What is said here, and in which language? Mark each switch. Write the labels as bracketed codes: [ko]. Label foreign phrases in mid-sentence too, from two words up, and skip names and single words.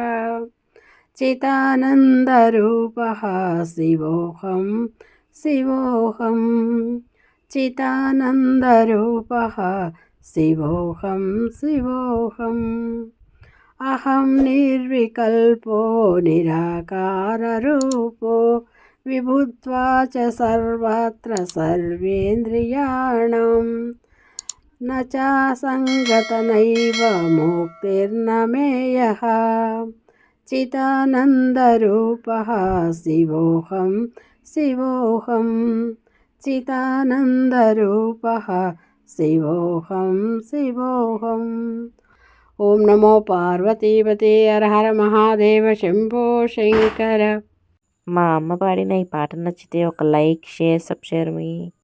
[sa] चिदानन्दरूपः शिवोऽहं शिवोऽहं चिदानन्दरूपः शिवोऽहं शिवोऽहम् अहं निर्विकल्पो निराकाररूपो विभुत्वा च सर्वत्र सर्वेन्द्रियाणां न चासङ्गत नैव मुक्तिर्न मे यः चिदानन्दरूपः शिवोऽहं शिवोऽहं चिदानन्दरूपः शिवोऽहं शिवोऽहम् ఓం నమో పార్వతీపతే హర హర మహాదేవ శంభో శంకర. [te] మా అమ్మ పాడిన ఈ పాట నచ్చితే ఒక [en] like, share, subscribe [te] మీ